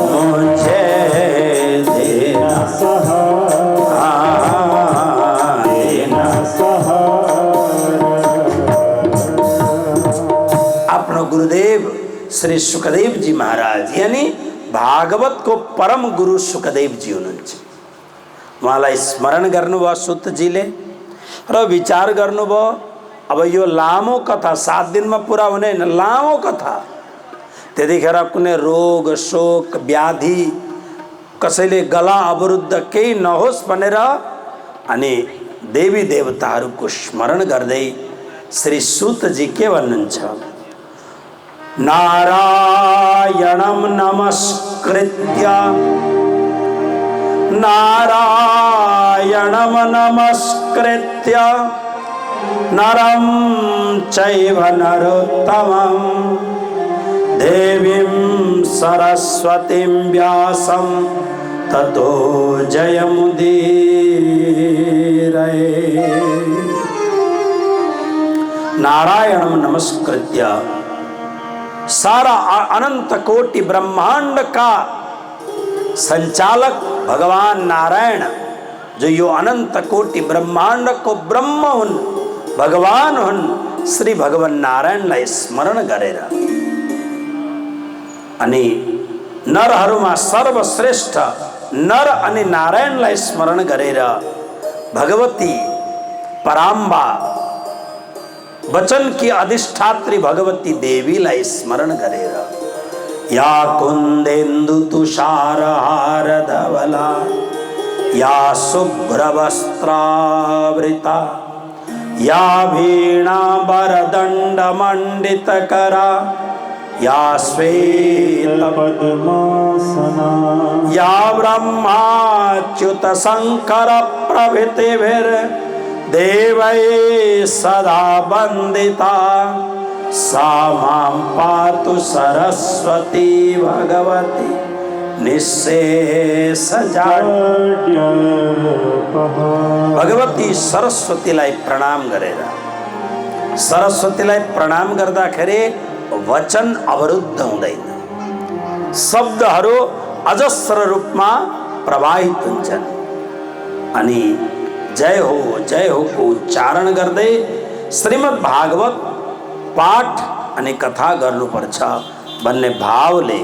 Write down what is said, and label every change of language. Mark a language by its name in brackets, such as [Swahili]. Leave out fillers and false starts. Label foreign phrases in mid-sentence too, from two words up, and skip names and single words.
[Hindi] मुझे देना सहारा, देना सहारा। अपना गुरुदेव [Nepali] श्री सुखदेव जी महाराज यानी भागवत को परम गुरु सुखदेव जी हुनुहुन्छ। उहाँलाई स्मरण गर्नुभयो सुतजीले र विचार गर्नुभयो अब यो लामो कथा 7 दिनमा पुरा हुने हैन, लामो कथा। त्यतिखेर कुनै रोग शोक व्याधि कसैले गला अवरुद्ध केही नहोस् भनेर अनि देवी देवताहरूको स्मरण गर्दै श्री सुतजी के भन्नुहुन्छ, [Sanskrit] नारायणं नमस्कृत्य नारायणं नमस्कृत्य नरं चैव नरोत्तमं देवीं सरस्वतीं व्यासं ततो जयमुदीरये। नारायणं नमस्कृत्य [Hindi] सारा अनंत कोटि ब्रह्मांड का संचालक भगवान नारायण, [Nepali] जो यो अनंत कोटि ब्रह्मांड को ब्रह्म हुन्, भगवान हुन्, श्री भगवान नारायणलाई स्मरण गरेर अनि नरहरूमा सर्वश्रेष्ठ नर अनि नारायणलाई स्मरण गरेर भगवती पराम्बा [Hindi] वचन की अधिष्ठात्री [Nepali] भगवती देवीलाई स्मरण गरेर [Sanskrit] या कुन्देन्दु तुषार हार धवला या शुभ्र वस्त्रावृता या वीणा वरदंड मंडित करा या श्वेत पद्मासना, या ब्रह्माच्युत शंकर प्रभृतिभिर् देवै सदा वंदिता सा मां पातु सरस्वती भगवती निःशेष [Nepali] भगवती सरस्वतीलाई प्रणाम गरेर, सरस्वतीलाई प्रणाम गर्दाखेरि वचन अवरुद्ध हुँदैन, शब्दहरू अजस्र रूपमा प्रवाहित हुन्छन् अनि जय हो को उच्चारण गर्दै श्रीमद् भागवत पाठ अनि कथा गर्नुपर्छ भन्ने भावले।